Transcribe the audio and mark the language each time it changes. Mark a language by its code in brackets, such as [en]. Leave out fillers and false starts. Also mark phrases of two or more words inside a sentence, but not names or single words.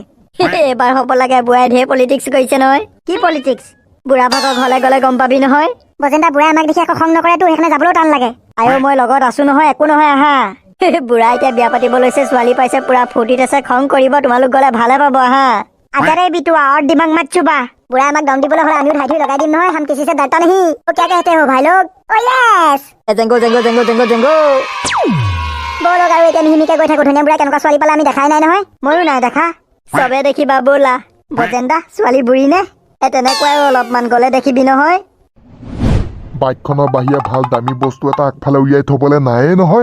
[as] এবাৰ হ'ব লাগে। বুঢ়াই ঢেৰ পলিটিক্স কৰিছে নহয়। কি পলিটিক্স? বুঢ়া ভাগৰ ঘৰলৈ গ'লে গম পাবি নহয়। বজেন্দ্ৰা বুঢ়াই আমাক দেখি আকৌ খং নকৰেতো, সেইকাৰণে যাবলৈও টান লাগে। আয়ো মই লগত আছো নহয়, একো নহয়, আহা। বুঢ়া এতিয়া বিয়া পাতিব লৈছে, ছোৱালী পাইছে, পুৰা ফূৰ্তিত আছে, খং কৰিব, তোমালোক গ'লে ভালে পাব, আহা। [hi] আজাৰে বিটুৱা और दिमाग मत छुपा। बुढ़ा [as] আমাক দম দিবলৈ হ'লে আমিও ধাই ধুই লগাই দিম নহয়। [hi] हम किसी से डरता नहीं। तो क्या कहते हो भाई लोग? [en] oh yes. জেংগো জেংগো জেংগো জেংগো জেংগো। [as] ব'লক আৰু এতিয়া মিহিমিহিকে গৈ থাকো। ধুনীয়া বুঢ়া কেনেকুৱা ছোৱালী পালে আমি দেখাই নাই নহয়। ময়ো নাই দেখা। চবে দেখিবা ব'লা। বজেন্দা ছোৱালী বুঢ়ী নে? তেনেকুৱাই অলপমান, গ'লে দেখিবি নহয়। বাইকখনৰ বাহিৰে ভাল দামী বস্তু এটা আগফালে উলিয়াই থবলৈ নায়েই নহয়।